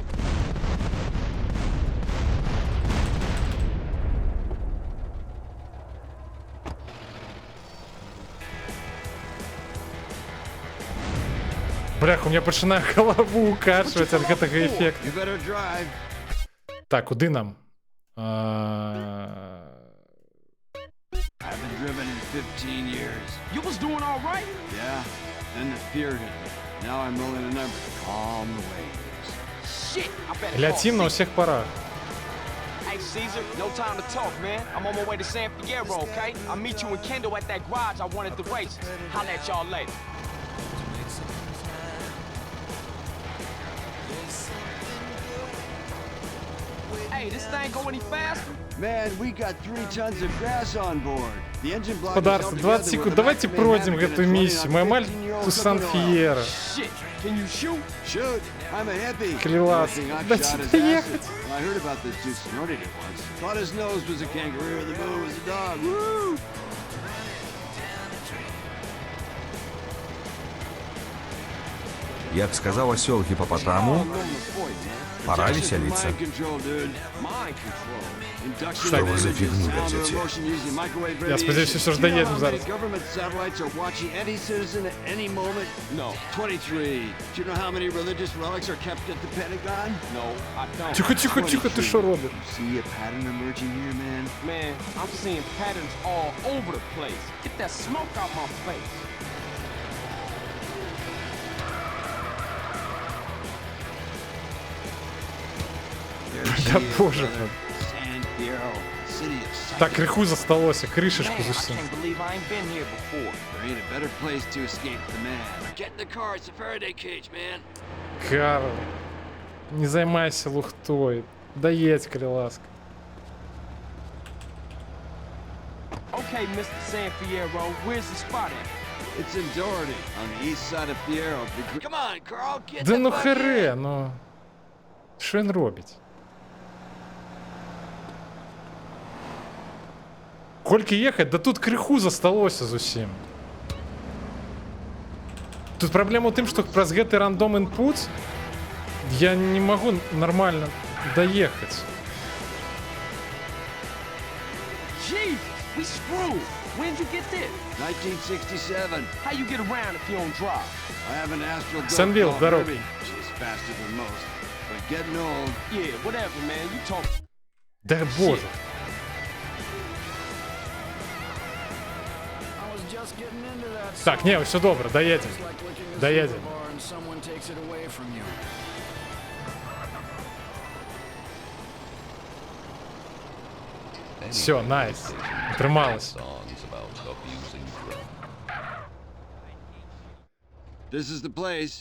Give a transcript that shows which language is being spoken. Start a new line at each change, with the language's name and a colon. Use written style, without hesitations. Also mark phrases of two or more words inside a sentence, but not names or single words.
Belarusian: Блях, у меня пачынае галаву укачваць ад гэтага эфекту. Так, куды нам?
English: Haven't driven in 15 years. You was doing all right? Yeah, then the fear hit me. Now I'm rolling a number to calm the waves. Shit, I better
Russian: Летим на
English: call
Russian: всех парах.
English: Hey, Caesar, no time to talk, man. I'm on my way to San Fierro, okay? I'll meet you in Kendall at that garage I wanted the races. Holla at y'all later. Hey, this thing go any faster? Man, we got 3 tons of grass on board. The engine block is
Ukrainian: Господарство,
English: held
Russian: 20
English: together
Russian: секунд.
English: with a
Russian: Давайте
English: maximum
Russian: пройдем
English: hammock and
Russian: эту
English: it's running
Russian: миссию.
English: on
Russian: Мы маль
English: 15-year-old
Russian: у Сан-Фьеро.
English: Shit, can you shoot? Shoot, I'm a hippie.
Russian: Класс.
English: Only thing I've
Russian: Дайте
English: shot is
Russian: доехать.
English: acid. Well, I heard about this dude snorted it once. Thought his nose was a kangaroo, the moon was a dog. Woo!
Ukrainian: Як сказав осел гипопотаму, пора веселиться.
Russian: Что вы за фигню везете?
Ukrainian: Я сподіваюся, що ж доїдемо зараз.
English: No. 23. Do you know how many religious relics are kept at the Pentagon? No, I don't.
Ukrainian: Тихо, тихо, тихо, ти що робиш?
English: See a pattern emerging here, man? Man, I'm seeing patterns all over the place. Get that smoke out my face.
Russian: Да боже мой.
English: San Fierro, city of sight.
Belarusian: Так, криху засталося, кришечку
English: Man,
Belarusian: з
English: I
Belarusian: усім.
English: can't believe I ain't been here before. There ain't a better place to escape the man. Get in the car, it's a Faraday cage, man.
Belarusian: Карл, не займайся лухтой. Доедь, коли ласка.
English: Okay, Mr. San Fierro, where's the spot at? It's in Doherty, on the east side of Fierro. Come on, Carl, get
Russian: Да
English: the
Russian: ну
English: fuck
Russian: хере,
English: in.
Ukrainian: ну. Що він робить? Кольки їхать?
Belarusian: Да тут криху засталося з усім. Тут проблема в тим, що праз гэты рандом input
Russian: я не могу нормально доехать.
English: Jesus, we screwed. When'd you get this? 1967. How you get around if you don't drive? I have an Astral Goat
Russian: Санвил,
English: called
Russian: здоров.
English: Herbie. She's faster than most, but getting old. Yeah, whatever, man. You talk.
Russian: Да боже.
English: I was just getting into that.
Ukrainian: Так, не, все добре, доедем. Доедем.
English: And someone takes it away from you.
Ukrainian: Все, найс. Трималось.
English: This is the place.